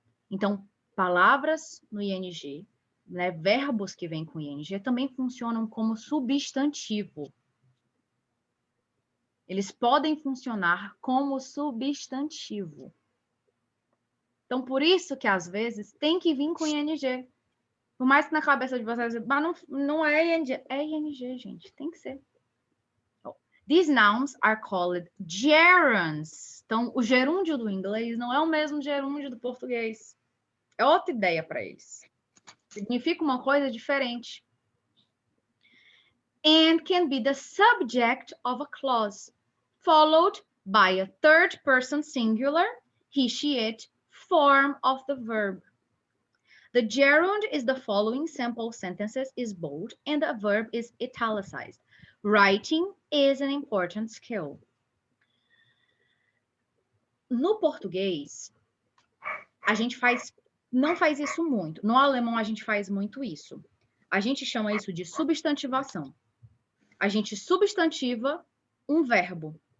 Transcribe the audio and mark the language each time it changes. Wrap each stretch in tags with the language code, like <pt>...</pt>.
<pt>Então, palavras no ing, né, verbos que vêm com ing, também funcionam como substantivo. Eles podem funcionar como substantivo. Então, por isso que, às vezes, tem que vir com ing. Por mais que na cabeça de vocês, mas não é ing. É ing, gente. Tem que ser.</pt> <en>These nouns are called gerunds.</en> <pt>Então, o gerúndio do inglês não é o mesmo gerúndio do português. É outra ideia para eles. Significa uma coisa diferente.</pt> <en>And can be the subject of a clause, followed by a third person singular, he, she, it, form of the verb. The gerund is the following sample sentences is bold and the verb is italicized. Writing is an important skill.</en> <pt>No português, a gente não faz isso muito. No alemão, a gente faz muito isso. A gente chama isso de substantivação. A gente substantiva um verbo.</pt>